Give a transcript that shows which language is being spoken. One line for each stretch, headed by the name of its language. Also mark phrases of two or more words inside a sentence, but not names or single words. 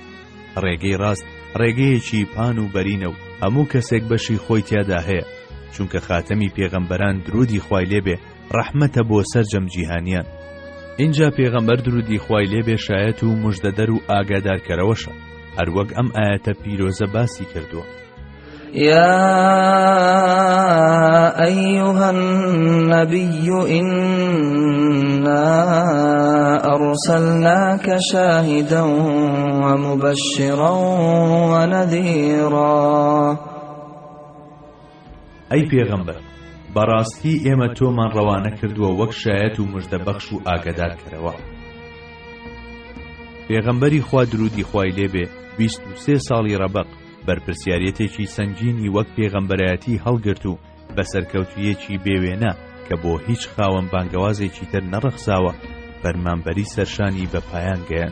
Central Kurdish: ڕێگەی ڕاست ڕێگەیەکی پان و بەرینە و هەموو کەسێک بەشی خۆی تیادا هەیە، چونکە خاتەمی پێغەمبەران درودی خوای لێبێ ڕەحمەتە بۆ سەرجەم جیهانیان. اینجا پێغەمبەر درودی خوای لێبێ شایەت و موژدەدەر و ئاگادارکەرەوەشە، هەروەک ئەم ئاەتە پیرۆزە باسی کردووە.
Arabic: يا أيها النبي إنا أرسلناك شاهدا ومبشرا ونذيرا.
Central Kurdish: أي پیغمبر بەڕاستی ئێمە تۆمان ڕەوانە کردووە وەک شایەت و موژدەبەخش و ئاگادار کەرەوە. پێغەمبەری خوا درودی خوای لێبێ 23 ساڵی ڕەبەق بەرپرسیارەتێکی سەنگینی وەک پێغەمبەرایەتی هەڵگرت و بەسەرکەوتویەکی بێوێنە کە بۆ هیچ خاوەن بانگەوازێکی تر نەڕەخساوە فەرمانبەری سەرشانی بە پایان گەیاند.